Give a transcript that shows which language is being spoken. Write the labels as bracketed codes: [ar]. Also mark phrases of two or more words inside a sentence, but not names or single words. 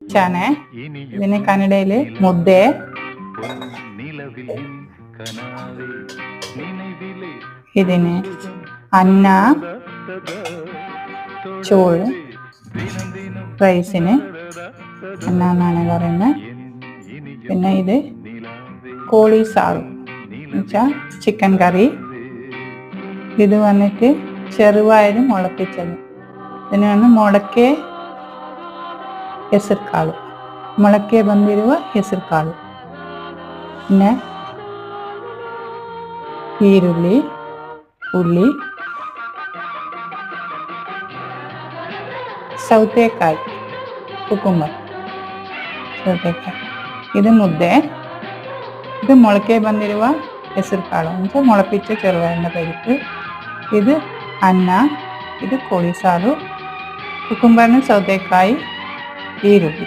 [ml] ചാനെ ഇതിന് കന്നഡയില് മുദ്ದೆ, ഇതിന് അന്ന, ചോറ്, റൈസിന് അന്ന എന്നാണ് പറയുന്നത്. പിന്നെ ഇത് കോഴി സാറ് എന്നുവെച്ചാൽ [en] chicken curry. [ml] ഇത് വന്നിട്ട് ചെറുപയർ മുളപ്പിച്ചത്. ഇതിന് വന്ന് [kn] ಮೊಳಕೆ ಬಂದಿರುವ ಹೆಸರು ಕಾಳು. പിന്നെ ಈರುಳ್ಳಿ, ಉಳ್ಳಿ, ಸೌತೆಕಾಯಿ, ಕುಕುಂಬರ್, ಸೌತೆಕಾಯಿ. ಇದು ಮುದ್ದೆ. ഇത് ಮೊಳಕೆ ಬಂದಿರುವ ಹೆಸರು ಕಾಳು ಅಂತ [ml] മൊളപ്പിച്ച ചെറുപയറിൻ്റെ പരിപ്പ്. ഇത് അന്ന, ഇത് കോഴി സാറ്, കുക്കുംബറിന് [kn] ಸೌತೆಕಾಯಿ, ಈರುಳ್ಳಿ.